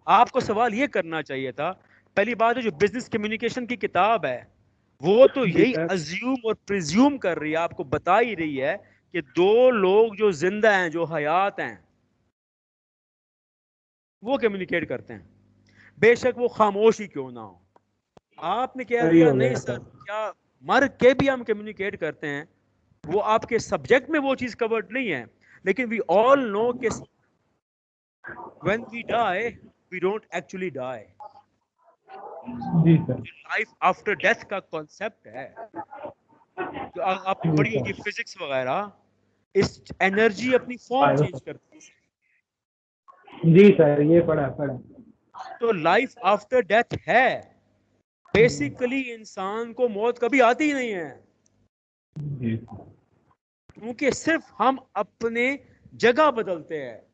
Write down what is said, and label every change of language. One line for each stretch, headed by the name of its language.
Urdu: آپ کو سوال یہ کرنا چاہیے تھا, پہلی بات ہے جو بزنس کمیونیکیشن کی کتاب ہے وہ تو یہی ازیوم اور پریزیوم کر رہی ہے, آپ کو بتا ہی رہی ہے کہ دو لوگ جو زندہ ہیں, جو حیات ہیں, وہ کمیونیکیٹ کرتے ہیں, بے شک وہ خاموش ہی کیوں نہ ہو. آپ نے کہہ دیا نہیں سر کیا مر کے بھی ہم کمیونیکیٹ کرتے ہیں, وہ آپ کے سبجیکٹ میں وہ چیز کورڈ نہیں ہے.
English: لیکن we all know کہ when we die we don't actually die.
Urdu: جی sir. Life after death کا کانسیپٹ ہے جو آپ نے پڑھی ہوگی فزکس وغیرہ, اس انرجی اپنی فارم چینج کرتی ہے. جی سر یہ پڑھا. تو لائف آفٹر ڈیتھ ہے, بیسیکلی انسان کو موت کبھی آتی ہی نہیں ہے, کیونکہ صرف ہم اپنے جگہ بدلتے ہیں.